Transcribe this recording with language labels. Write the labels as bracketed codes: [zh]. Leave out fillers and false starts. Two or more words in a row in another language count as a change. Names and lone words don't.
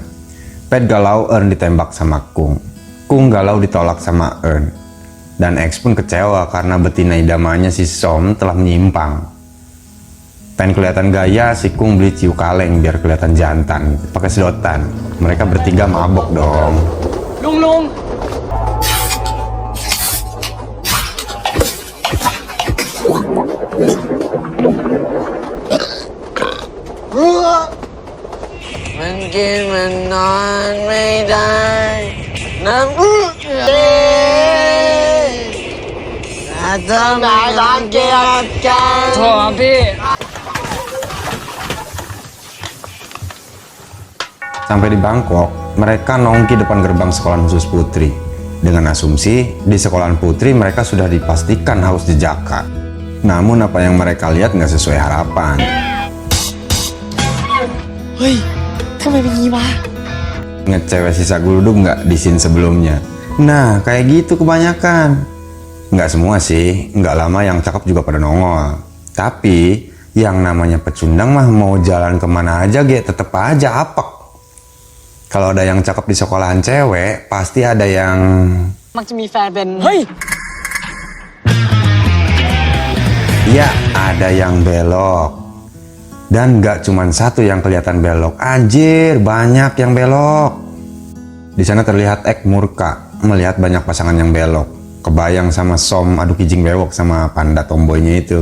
[id] Pet galau Eun ditembak sama Kung. Kung galau ditolak sama Eun. Dan X pun kecewa karena betina idamanya si Som telah menyimpang. Pengen kelihatan gaya, si Kung beli ciu kaleng biar kelihatan jantan, pakai sedotan. Mereka bertiga mabok dong. [th] ลุงลุง มันกินมันนอนไม่ได้น้ำอื้ออาจจะไม่รังเกียจกันโทษครับพี่ [id] Sampai di Bangkok, mereka nongki depan gerbang sekolah khusus putri. Dengan asumsi, di sekolahan putri mereka sudah dipastikan haus jejaka. Namun apa yang mereka lihat nggak sesuai harapan. [th] เฮ้ย ทำไมเป็นงี้วะ [id] Ngecewek sisa guludug nggak di scene sebelumnya? Nah, kayak gitu kebanyakan. Nggak semua sih, nggak lama yang cakep juga pada nongol. Tapi, yang namanya pecundang mah mau jalan kemana aja tetep aja apek. Kalau ada yang cakep di sekolahan cewek, pasti ada yang... [th] มักจะมีแฟนเป็น เฮ้ย [id] Ya, ada yang belok. Dan gak cuman satu yang kelihatan belok. Anjir, banyak yang belok. Di sana terlihat Ek murka melihat banyak pasangan yang belok. Kebayang sama Som adu kijing bewok sama panda tomboynya itu.